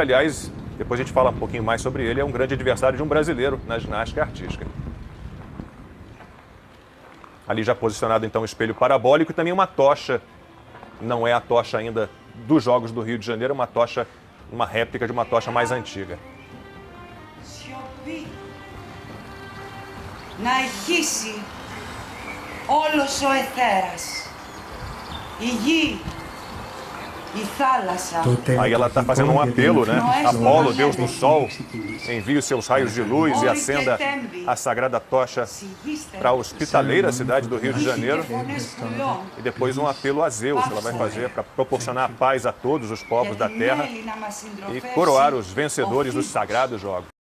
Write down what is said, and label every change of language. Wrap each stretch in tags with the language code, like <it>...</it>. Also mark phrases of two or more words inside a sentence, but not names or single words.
<pt>Aliás, depois a gente fala um pouquinho mais sobre ele, é um grande adversário de um brasileiro na ginástica artística. Ali já posicionado então o espelho parabólico e também uma tocha, não é a tocha ainda dos Jogos do Rio de Janeiro, uma tocha, uma réplica de uma tocha mais antiga.</pt> <el>Να ηχήσει όλος ο αιθέρας, η γη, η θάλασσα.</el> <pt>Aí ela está fazendo um apelo, né? Apolo, deus do sol, envie os seus raios de luz e acenda a sagrada tocha para a hospitaleira cidade do Rio de Janeiro. E depois um apelo a Zeus, ela vai fazer para proporcionar paz a todos os povos da terra e coroar os vencedores dos sagrados jogos.</pt>